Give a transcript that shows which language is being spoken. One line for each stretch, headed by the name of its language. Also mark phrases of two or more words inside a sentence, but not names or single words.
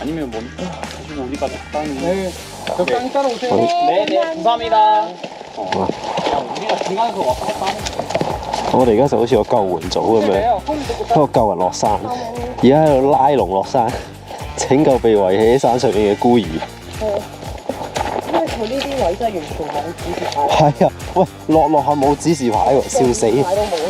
Korean: 가지고 우리가 적당히. 네. 적당히 따라오세요. 네, 감사합니다. 우리가 중간에서 왔다 갔다 하는 거예요.
Cantonese: 我哋而家就好似個救援組咁樣，喺度救人落山，而家喺度拉龍落山，拯救被遺棄喺山上面嘅孤兒。因為佢呢啲位真係完全冇指示牌。係啊，喂，落下冇指示牌喎，笑死！牌都冇啦。